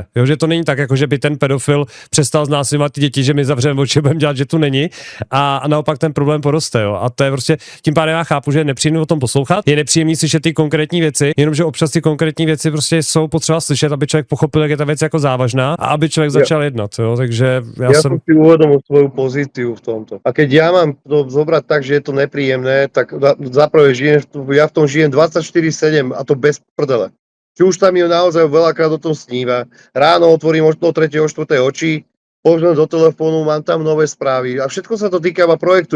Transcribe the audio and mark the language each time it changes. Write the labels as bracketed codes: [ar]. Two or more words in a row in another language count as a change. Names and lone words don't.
[cs] Jo, že to není tak, jako že by ten pedofil přestal znásilňovat ty děti, že my zavřeme oči, budeme dělat, že tu není a naopak ten problém poroste. Jo. A to je prostě, tím pádem já chápu, že je nepříjemné o tom poslouchat, je nepříjemný slyšet ty konkrétní věci, jenomže občas ty konkrétní věci prostě jsou potřeba slyšet, aby člověk pochopil, jak je ta věc jako závažná a aby člověk začal jednat. Jo. Takže [sk] ja som si uvedomil svoju pozíciu v tomto. A keď ja mám to zobrať tak, že je to nepríjemné, tak zaprvé ja v tom žijem 24/7 a to bez prdele. Či už tam je naozaj veľakrát o tom sníva. Ráno otvorím o 3. o 4. oči, pozriem do telefónu, mám tam nové správy a všetko sa to týka projektu.